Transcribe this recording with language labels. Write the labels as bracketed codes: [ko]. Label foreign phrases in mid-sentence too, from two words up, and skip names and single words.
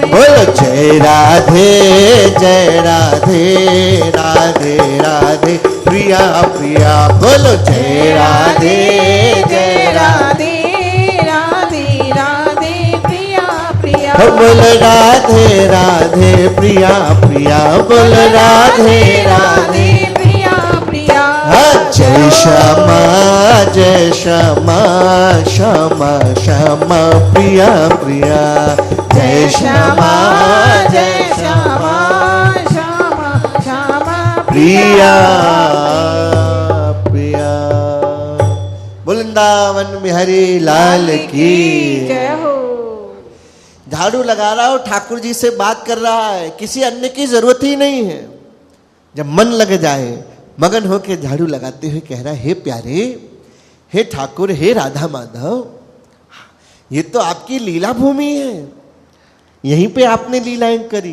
[hi] बोलो जय राधे, जय राधे, राधे राधे प्रिया प्रिया। बोलो जय राधे, जय राधे, राधे राधे प्रिया प्रिया। बोल राधे राधे प्रिया प्रिया, बोल राधे राधे प्रिया प्रिया। जय श्यामा, जय श्यामा, श्यामा श्यामा प्रिया प्रिया। जय श्यामा, जय श्यामा, श्यामा श्यामा प्रिया प्रिया। वृंदावन बिहारी लाल की जय हो। झाड़ू लगा रहा हो, ठाकुर जी से बात कर रहा है, किसी अन्य की जरूरत ही नहीं है। जब मन लग जाए, मगन होके झाड़ू लगाते हुए कह रहा है, हे प्यारे, हे ठाकुर, हे राधा माधव, ये तो आपकी लीला भूमि है, यहीं पे आपने लीलाएं करी।